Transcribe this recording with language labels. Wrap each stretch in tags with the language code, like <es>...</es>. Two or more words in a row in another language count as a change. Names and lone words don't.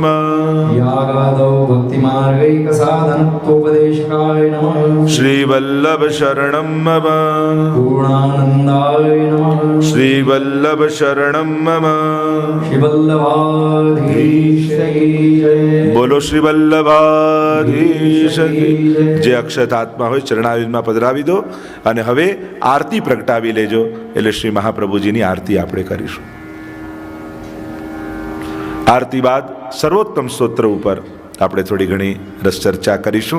<sa>यागादौ भक्तिमार्गैकसाधनत्वोपदेशकाय नमः। श्री वल्लभ शरणं मम पूर्णानन्दाय नमः। श्री वल्लभ शरणं मम</sa> <hi>श्रीवल्लभाधीश की जय।</hi> <gu>બોલો શ્રી વલ્લભાધીશ કી જય. જે અક્ષત આત્મા હોય ચરણારવિંદમાં પધરાવી દો અને હવે આરતી પ્રગટાવી લેજો એટલે શ્રી મહાપ્રભુજીની આરતી આપણે કરીશું. આરતી બાદ સર્વોત્તમ સ્તોત્ર ઉપર આપણે થોડી ઘણી રસ ચર્ચા કરીશું.</gu>